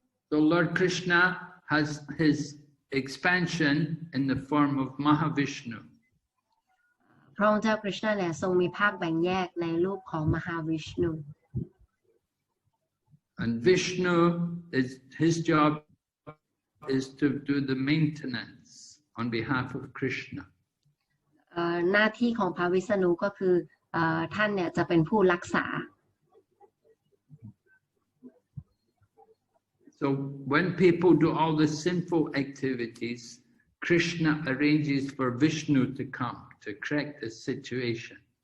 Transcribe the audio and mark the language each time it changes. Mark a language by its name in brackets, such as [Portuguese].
[English] So Lord Krishna has his expansion in the form of Mahavishnu. [Thai] พระองค์เจ้าคริชนาเนี่ยทรงมีภาคแบ่งแยกในรูปของมหาวิชณุ [English] And Vishnu is his job is to do the maintenance on behalf of Krishna. [Thai] หน้าที่ของพระวิษณุก็คือท่านเนี่ยจะเป็นผู้รักษา [English] So when people do all the sinful activities, Krishna arranges for Vishnu to come to correct the situation.